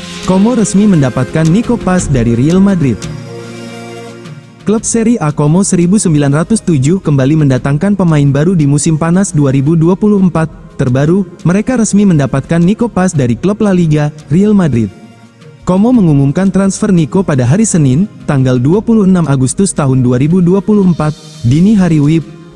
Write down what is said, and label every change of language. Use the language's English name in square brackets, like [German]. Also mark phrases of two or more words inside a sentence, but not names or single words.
[Indonesian] Como resmi mendapatkan Nico Paz dari Real Madrid. Klub Serie A Como 1907 kembali mendatangkan pemain baru di musim panas 2024. Terbaru, mereka resmi mendapatkan Nico Paz dari klub La Liga, Real Madrid. Como mengumumkan transfer Nico pada hari Senin, tanggal 26 Agustus tahun 2024, dini hari WIB.